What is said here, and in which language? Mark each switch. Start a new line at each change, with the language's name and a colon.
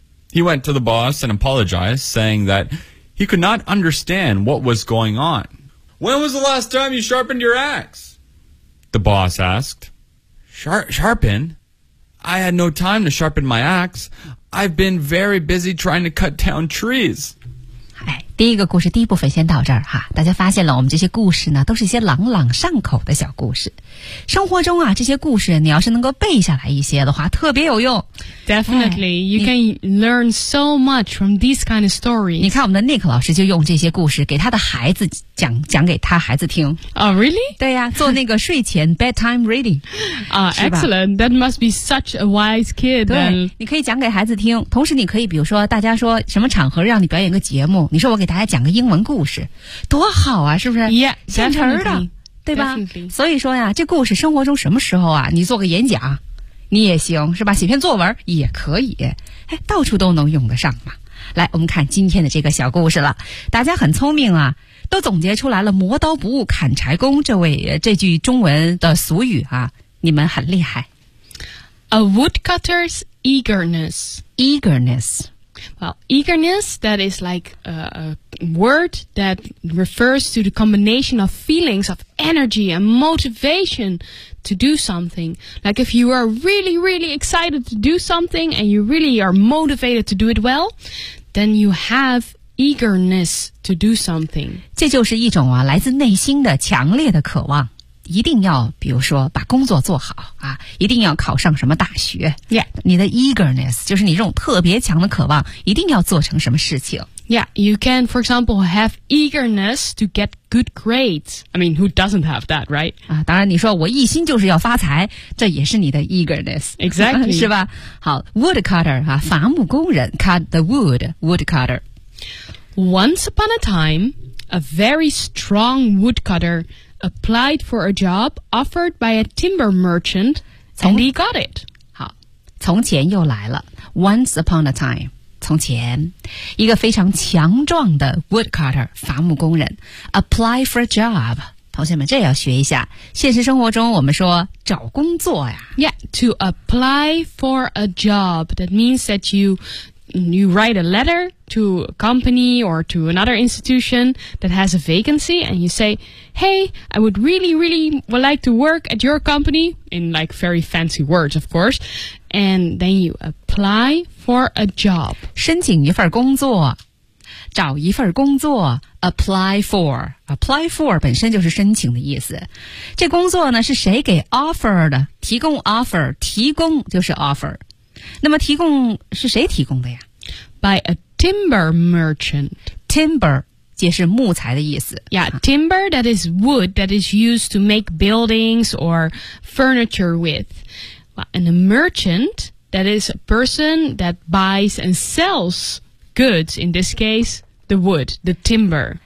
English: He went to the boss and apologized, saying that he could not understand what was going on. When was the last time you sharpened your axe? The boss asked. Sharpen? I had no time to sharpen my axe. I've been very busy trying to cut down trees.
Chinese: 第一个故事第一部分先到这儿哈，大家发现了我们这些故事呢都是一些朗朗上口的小故事，生活中啊这些故事你要是能够背下来一些的话特别有用。
English: Definitely,、哎、you can learn so much from these kind of stories.
Chinese: 你看我们的 Nick 老师就用这些故事给他的孩子讲，讲给他孩子听。
English: Oh really?
Chinese: 对呀、啊、做那个睡前
English: bedtime reading、 excellent, that must be such a wise kid.
Chinese: 对，你可以讲给孩子听，同时你可以比如说大家说什么场合让你表演个节目，你说我给大家讲个英文故事多好啊，是不是？
English: Yeah,
Chinese: 现成的，对吧？
English: Definitely.
Chinese: 所以说呀，这故事生活中什么时候啊你做个演讲你也行，是吧？写篇作文也可以，哎，到处都能用得上嘛。来，我们看今天的这个小故事了。大家很聪明啊，都总结出来了磨刀不误砍柴工这句中文的俗语啊，你们很厉害。
English: A woodcutter's eagerness. Eagerness. Well, eagerness, that is like a word that refers to the combination of feelings of energy and motivation to do something. Like if you are really, really excited to do something and you really are motivated to do it well, then you have eagerness to do something.
Chinese: 这就是一种啊，来自内心的强烈的渴望。一定要比如说把工作做好啊，一定要考上什么大学。
English: Yeah.
Chinese: 你的 eagerness, 就是你这种特别强的渴望一定要做成什么事情。
English: Yeah, you can, for example, have eagerness to get good grades. I mean, who doesn't have that, right?
Chinese: 啊，当然你说我一心就是要发财，这也是你的 eagerness.
English: Exactly.
Chinese: 是吧？好， woodcutter, 啊，伐木工人
English: cut the wood, woodcutter. Once upon a time, a very strong woodcutter,applied for a job offered by a timber merchant, and he got it.
Chinese: 好，从前又来了。
English: Once upon a time,
Chinese: 从前，一个非常强壮的 woodcutter, 伐木工人
English: apply for a job.
Chinese: 同学们，这要学一下。现实生活中，我们说找工作呀。
English: Yeah, to apply for a job, that means that you write a letter to a company or to another institution that has a vacancy and you say, hey, I would really, really would like to work at your company, in like very fancy words, of course, and then you apply for a job.
Chinese: 申请一份工作，找一份工作， apply for 本身就是申请的意思。这工作呢，是谁给 offer 的？提供 offer, 提供就是 offer。那么提供是谁提供的呀？
English: By a timber merchant.
Chinese: Timber 也是木材的意思。
English: Yeah, timber, that is wood that is used to make buildings or furniture with. And a merchant, that is a person that buys and sells goods, in this case, the wood, the timber.